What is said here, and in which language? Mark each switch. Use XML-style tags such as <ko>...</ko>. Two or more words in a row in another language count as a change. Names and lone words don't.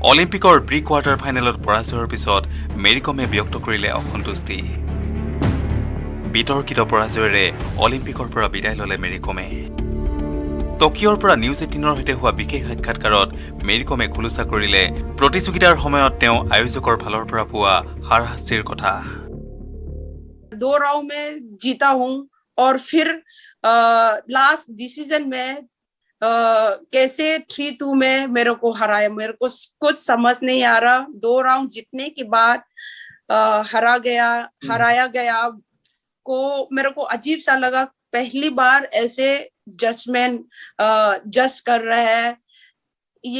<as>অলিম্পিকৰ প্ৰি কোৱাৰ্টাৰ ফাইনেলত পৰাজয়ৰ পিছত মেৰী কমে ব্যক্ত কৰিলে অসন্তুষ্টি বিতৰ্কিত পৰাজয়েৰে অলিম্পিকৰ পৰা বিদায় ল'লে মেৰী কমে টকিঅ'ৰ পৰা নিউজ 18ৰ সৈতে হোৱা বিশেষ সাক্ষাৎকাৰত মেৰী কমে খুলুচা কৰিলে প্ৰতিযোগিতাৰ সময়ত তেওঁ আয়োজকৰ ফালৰ পৰা পোৱা হাৰশাস্তিৰ কথা</as> <hi>2 राउंड में जीता हूं और फिर</hi> <en>last decision</en> <hi>में कैसे 3-2 में मेरे को हराया मेरे को कुछ समझ नहीं आ रहा 2 राउंड जीतने के बाद हराया गया को मेरे को अजीब सा लगा पहली बार ऐसे जजमेंट जज कर रहे हैं ये</hi>